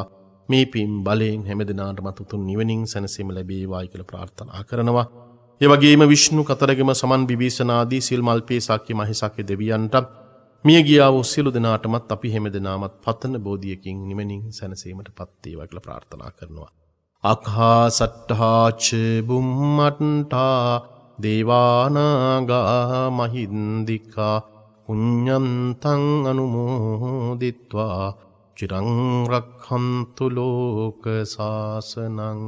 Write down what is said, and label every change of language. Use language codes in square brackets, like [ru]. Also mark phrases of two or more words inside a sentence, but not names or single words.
[si] මේ පින් බලයෙන් හැම දිනාටමත් උතුම් නිවනින් සැනසීම ලැබේවායි කියලා ප්‍රාර්ථනා කරනවා. ඒ වගේම විෂ්ණු කතරගම සමන් විභීෂණ ආදී සිල් මල්පේ සාක්‍ය මහේසාක්‍ය දෙවියන්ට මිය ගියා වූ සියලු දෙනාටමත් අපි හැම දිනාමත් පතන බෝධියකින් නිවනින් සැනසීමටපත් වේවා කියලා ප්‍රාර්ථනා කරනවා. [pi] අඛාසට්ඨා ච බුම්මට්ඨා දේවානාගා මහින්దికා පුඤ්ඤන්තං අනුමෝදිත්වා චිරං රක්ඛන්තු ලෝක සාසනං.